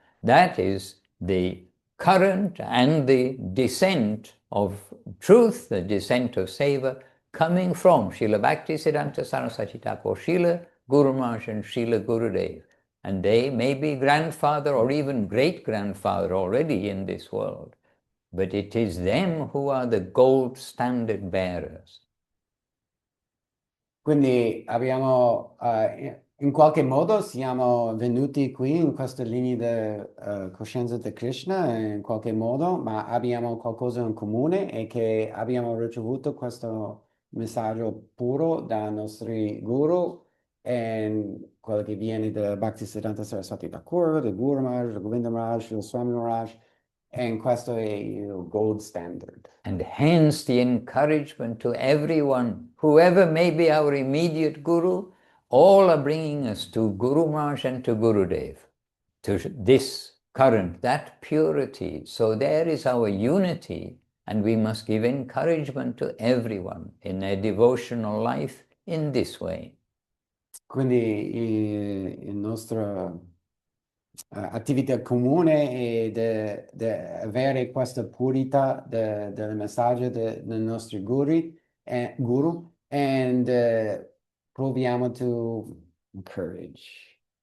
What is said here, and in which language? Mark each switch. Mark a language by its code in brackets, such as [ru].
[en] That is the current and the descent of truth, the descent of seva, coming from Srila Bhaktisiddhanta Saraswati Thakur, Srila Guru Maharaj and Srila Gurudev. And they may be grandfather or even great-grandfather already in this world. But it is them who are the gold standard bearers. [it] Quindi abbiamo, in qualche modo siamo venuti qui in questa linea di coscienza di Krishna, in qualche modo, ma abbiamo qualcosa in comune, e che abbiamo ricevuto questo messaggio puro dai nostri guru, e quello che viene da Bhaktisiddhanta Saraswati Thakur, da Guru Maharaj, da Govinda Maharaj, da Swami Maharaj, and questo è il gold standard. [en] And hence the encouragement to everyone, whoever may be our immediate guru, all are bringing us to Guru Maharaj and to Gurudev, to this current, that purity. So there is our unity, and we must give encouragement to everyone in their devotional life in this way. [it] Quindi il nostro attività comune è di avere questa purità del messaggio dei nostri guru, and proviamo [en] to encourage.